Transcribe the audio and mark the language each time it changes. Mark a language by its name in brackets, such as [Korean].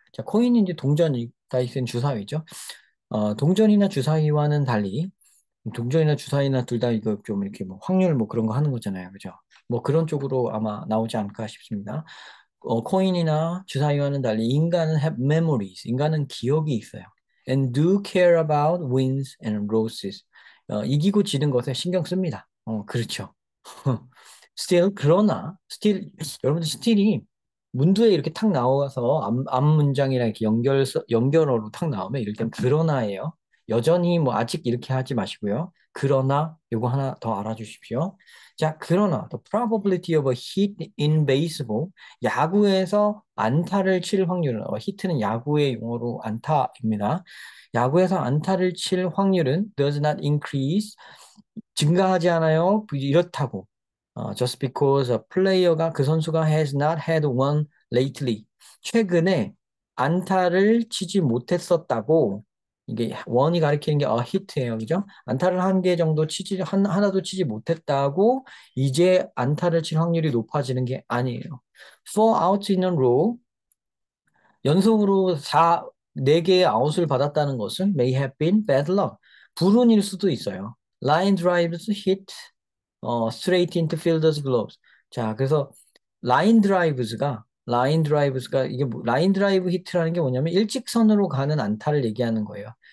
[Korean] 자, 코인이 이제 동전, 다이스는 주사위죠. 동전이나 주사위와는 달리 동전이나 주사위나 둘 다 이거 좀 이렇게 뭐 확률 뭐 그런 거 하는 거잖아요, 그죠? 뭐 그런 쪽으로 아마 나오지 않을까 싶습니다. 코인이나 주사위와는 달리 인간은 [English] have memories. [Korean] 인간은 기억이 있어요. [English] And do care about wins and losses. [Korean] 이기고 지는 것에 신경 씁니다. 그렇죠. still 그러나 still 여러분들 still이 문두에 이렇게 탁 나와서 앞 문장이랑 이렇게 연결어로 탁 나오면 이럴 땐 그러나예요. 여전히 뭐 아직 이렇게 하지 마시고요. 그러나 요거 하나 더 알아주십시오. 자, 그러나 [English] the probability of a hit in baseball. [Korean] 야구에서 안타를 칠 확률은 히트는 야구의 용어로 안타입니다. 야구에서 안타를 칠 확률은 [English] does not increase. [Korean] 증가하지 않아요. 이렇다고. [English] just because a player가 [Korean] 그 선수가 [English] has not had one lately. [Korean] 최근에 안타를 치지 못했었다고. 이게 원이 가리키는 게 hit예요. 그죠? 안타를 한 개 정도 하나도 치지 못했다고 이제 안타를 칠 확률이 높아지는 게 아니에요. [English] Four outs in a row. [Korean] 연속으로 4개의 아웃을 받았다는 것은 [English] may have been bad luck. [Korean] 불운일 수도 있어요. [English] Line drives hit straight into fielder's gloves. [Korean] 자, 그래서 라인 드라이브스가 이게 라인 드라이브 히트라는 게 뭐냐면 일직선으로 가는 안타를 얘기하는 거예요.